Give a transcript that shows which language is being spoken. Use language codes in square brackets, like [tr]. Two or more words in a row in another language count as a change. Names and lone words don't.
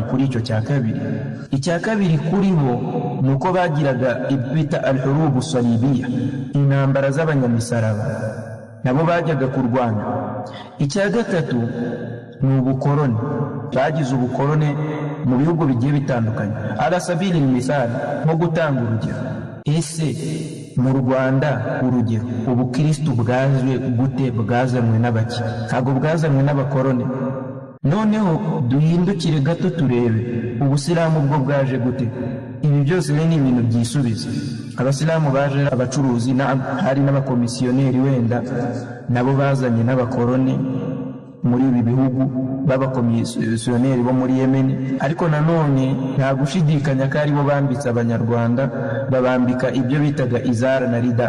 [rw] Kuri icyo cya kabiri, icya kabiri kuri bo ni uko bagiraga ibita [ar] الحروب الصليبية, [rw] intambara z'abanyamisaraba, nabo bajyaga kurwana. Icya gatatu ni ubukoroni, bagize ubukorone mu bihugu bigiye bitandukanye. [ar] على سبيل المثال, [rw] nko gutanga urugero, ese mu Rwanda urugero ubukristo bwaje gute? Bwazanwe n'abaki? Ntabwo bwazanwe n'abakorone. noneho duhindukire gato turebe ubusilamu bwo bwaje gute. Ibi byose ni ibintu byisubiza. Abasilamu baje abacuruzi, hari n'abakomisiyoneri wenda nabo bazanye n'abakoroni muri ibi bihugu b'abakomisiyoneri bo muri Yemen, ariko nanone nta gushidikanya ko aribo bambitse abanyarwanda, babambika ibyo bitaga izara na rida.